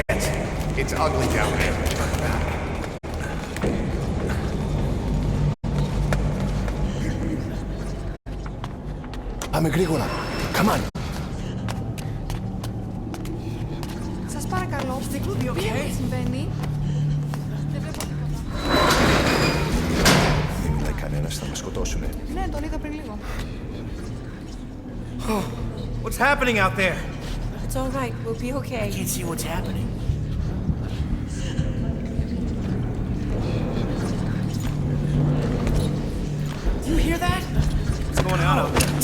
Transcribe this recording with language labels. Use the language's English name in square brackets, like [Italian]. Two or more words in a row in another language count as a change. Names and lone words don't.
[English] It's ugly down there. Turn back. [Greek] Πάμε γρήγορα. [English] Come on. [Greek] Σας παρακαλώ. Τι συμβαίνει? Δεν βλέπω τίποτα. Δεν μιλάει κανένας, θα με σκοτώσουνε. Ναι, τον είδα πριν λίγο. [English] What's happening out there? It's all right. We'll be okay. I can't see what's happening. Do you hear that? What's going on out there?